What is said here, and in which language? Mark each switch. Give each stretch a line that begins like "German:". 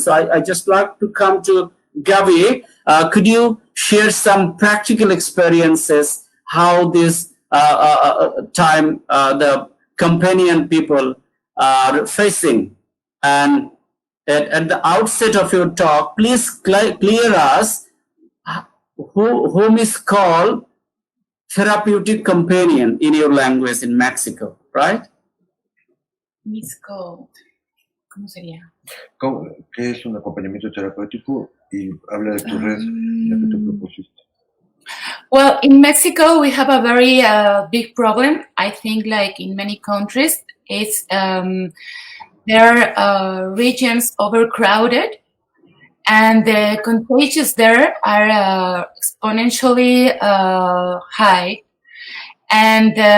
English: So I just like to come to Gavi. Could you share some practical experiences, how this time the companion people are facing? And at the outset of your talk, please clear us whom is called therapeutic companion in your language in Mexico, right? It's called,
Spanish: ¿cómo sería? ¿Qué es un acompañamiento terapéutico? Y habla de tu red, la que tú propusiste.
English: Well, in Mexico, we have a very big problem. I think, like in many countries, it's there are regions overcrowded, and the contagions there are exponentially high, and